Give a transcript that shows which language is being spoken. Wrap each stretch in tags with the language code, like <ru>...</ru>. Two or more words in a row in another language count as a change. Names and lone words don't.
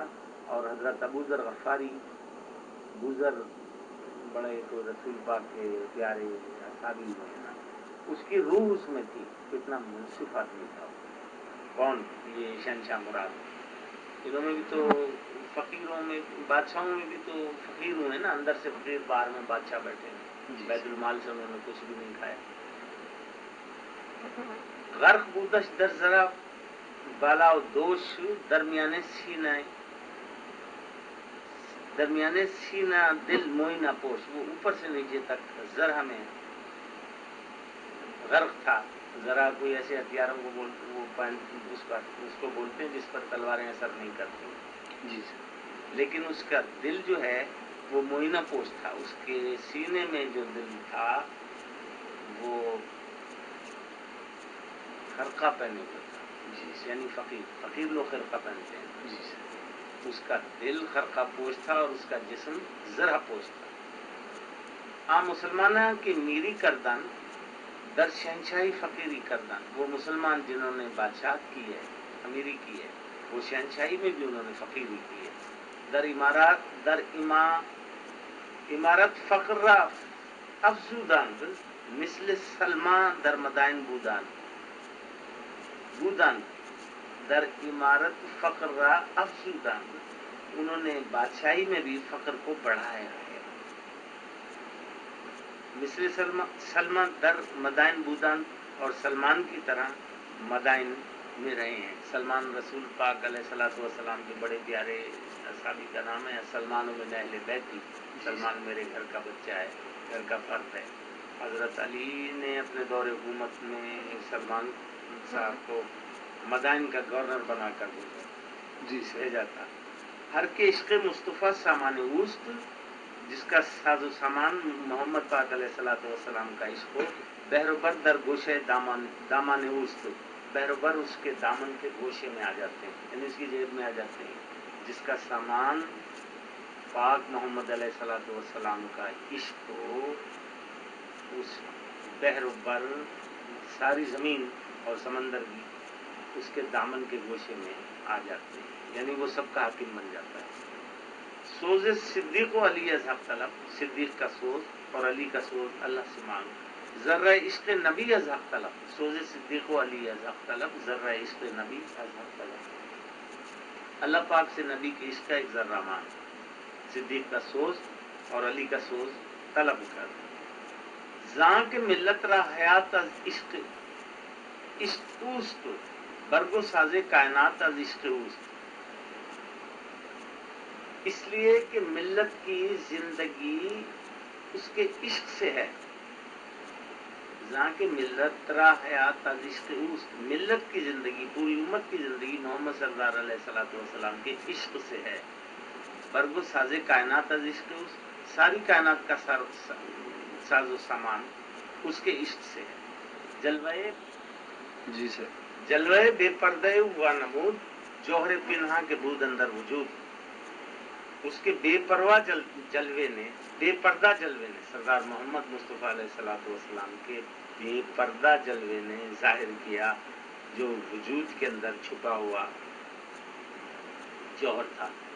<ur>اور حضرت ابوذر غفاری بوزر بڑے تو رسول پاک کے پیارے اصحابی میں اس کی روح اس میں تھی. کتنا منصف آدمی تھا. کون؟ یہ شہنشاہ مراد. انہوں میں بھی تو فقیروں میں بادشاہوں میں بھی تو فقیر ہوئے نا. اندر سے فقیر باہر میں بادشاہ بیٹھے ہیں. بیت المال سے انہوں نے کچھ بھی نہیں کھایا.</ur> <fa>غرق بودش در ذرا بالا و دوش درمیانے سینہ دل موئینہ پوش.</fa> <ur>وہ اوپر سے نیچے تک ذرا میں غرق تھا. ذرا کوئی ایسے ہتھیاروں کو اس کو بولتے ہیں جس پر تلواریں اثر نہیں کرتی. لیکن اس کا دل جو ہے وہ موئینہ پوش تھا. اس کے سینے میں جو دل تھا وہ خرقہ پہنے ہوئے تھا. یعنی فقیر لوگ خرقہ پہنتے ہیں. اس کا دل خرقہ پوش تھا اور اس کا جسم زرہ پوش تھا.</ur> <fa>مسلمانہ کی میری کردن در شہنشاہی فقیری کردن.</fa> <ur>وہ مسلمان جنہوں نے بادشاہت کی ہے امیری کی ہے وہ شہنشاہی میں بھی انہوں نے فقیری کی ہے.</ur> <fa>در عمارت فقر را افزودند مثل سلمان در مدائن بودند. در عمارت فقر را افزودند.</fa> <ur>انہوں نے بادشاہی میں بھی فقر کو بڑھایا ہے.</ur> <fa>مثل سلمان در مدائن بودند</fa> <ur>اور سلمان کی طرح مدائن میں رہے ہیں. سلمان رسول پاک</ur> <ar>علیہ الصلوۃ والسلام</ar> <ur>کے بڑے پیارے صحابی کا نام ہے.</ur> <ar>سلمان من اہل بیتی.</ar> <ur>سلمان میرے گھر کا بچہ ہے گھر کا فرد ہے. حضرت علی نے اپنے دور حکومت میں سلمان صاحب کو مدائن کا گورنر بنا کر بھیجا تھا.</ur> <fa>ہر کے عشق مصطفیٰ سامان اوست.</fa> <ur>جس کا ساز و سامان محمد پاک</ur> <ar>علیہ الصلوۃ والسلام</ar> <ur>کا عشق ہو.</ur> <fa>بحر و بر در گوشے دامان اوست.</fa> <ur>بحر و بر اس کے دامن کے گوشے میں آ جاتے ہیں یعنی اس کی جیب میں آ جاتے ہیں. جس کا سامان پاک محمد</ur> <ar>علیہ الصلوۃ والسلام</ar> <ur>کا عشق ہو اس بحر و بر ساری زمین اور سمندر بھی اس کے دامن کے گوشے میں آ جاتے ہیں یعنی وہ سب کا حاکم بن جاتا ہے.</ur> <fa>سوز صدیق و علی از حق طلب.</fa> <ur>صدیق کا سوز اور علی کا سوز اللہ سے مانگ.</ur> <fa>ذرہ عشق نبی از حق طلب. سوز صدیق و علی از حق طلب. ذرہ عشق نبی از حق طلب.</fa> <ur>اللہ پاک سے نبی کے عشق کا ایک ذرہ مانگ. صدیق کا سوز اور علی کا سوز طلب کر</ur> <fa>زاں کے ملت را حیات از عشق عشق اوست برگو ساز کائنات از عشق اوست.</fa> <ur>اس لیے کہ ملت کی زندگی اس کے عشق سے ہے.</ur> <fa>زاں کے ملت را حیات از عشق اوست،</fa> <ur>ملت کی زندگی، پوری امت کی زندگی محمد سردار</ur> <ar>علیہ الصلوۃ والسلام</ar> <ur>کے عشق سے ہے.</ur> <fa>برگو ساز کائنات از عشق اوست،</fa> <ur>ساری کائنات کا ساز و سامان اس کے عشق سے ہے.</ur> <fa>جلوے</fa> <ur>جی سر.</ur> <fa>جلوے بے پردے ہوا نمود جوہر پنہا کے بود اندر وجود.</fa> <ur>اس کے بے پرواہ جلوے نے، بے پردہ جلوے نے، سردار محمد مصطفیٰ</ur> <ar>علیہ الصلوۃ والسلام</ar> <ur>کے بے پردہ جلوے نے ظاہر کیا جو وجود کے اندر چھپا ہوا جوہر تھا.</ur>